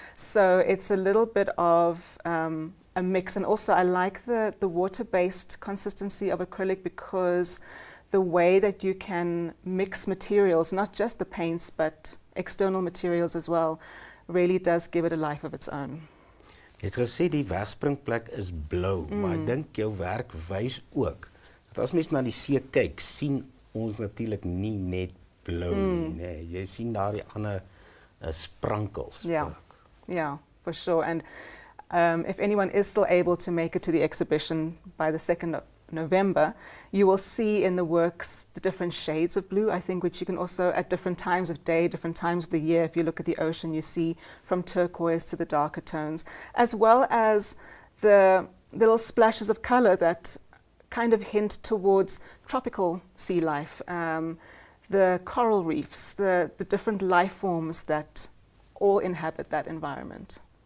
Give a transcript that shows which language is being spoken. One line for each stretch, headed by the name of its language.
English: So it's a little bit of a mix, and also I like the water-based consistency of acrylic because the way that you can mix materials, not just the paints but external materials as well, really does give it a life of its own.
Afrikaans: Jy het gesê die wegspringplek is blou, maar ek dink jou werk wys ook dat as mens na die see kyk, sien ons natuurlik nie net blou nie, nee. Jy sien daar die ander sprankels ook.
English: Yeah, for sure. And if anyone is still able to make it to the exhibition by the 2nd of November, you will see in the works the different shades of blue, I think, which you can also, at different times of day, different times of the year, if you look at the ocean, you see from turquoise to the darker tones, as well as the little splashes of color that kind of hint towards tropical sea life, the coral reefs, the different life forms that all inhabit that environment.